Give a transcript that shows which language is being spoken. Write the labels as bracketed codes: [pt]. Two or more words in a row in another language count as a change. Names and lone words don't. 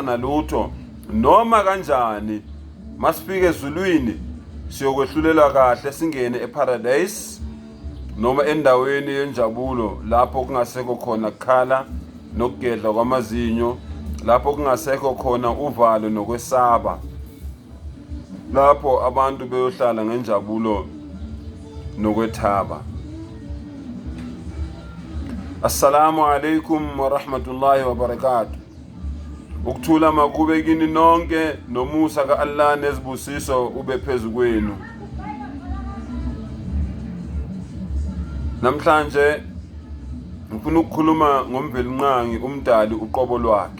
[zu] nalutho, noma kanjani masifike ezulwini siyokwehlulela kahle, singene eparadise noma endaweni yenjabulo, lapho kungasekho khona kukhala nokugedla kwamazinyo, lapho kungasekho khona uvalo nokwesaba, lapho abantu beyohlala ngenjabulo nokwethaba. [ar] السلام عليكم ورحمة الله وبركاته. [zu] Ukuthula makube kini nonke, nomusa ka-Allah nezibusiso ube phezu kwenu. Namhlanje ngifuna ukukhuluma ngomvelinqangi, umdali uqobo lwakhe.